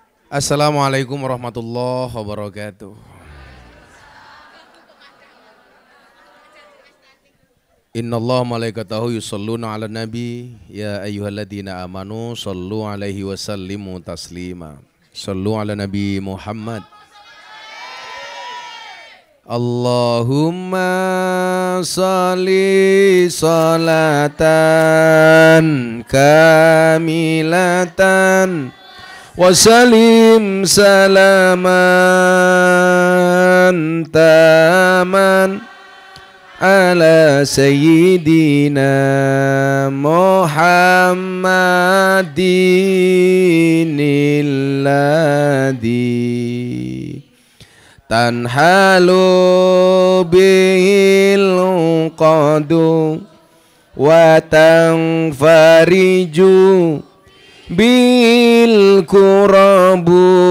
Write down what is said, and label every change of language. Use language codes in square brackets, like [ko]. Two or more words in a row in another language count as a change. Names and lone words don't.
[ar] السلام عليكم ورحمة الله وبركاته. إن الله ملائكته يصلون على النبي يا أيها الذين آمنوا صلوا عليه وسلموا تسليما. صلوا على النبي محمد. اللهم صل صلاة كاملة وسلم سلاما تاما على سيدنا محمد الذي تنحل به العقد وتنفرج بالكرب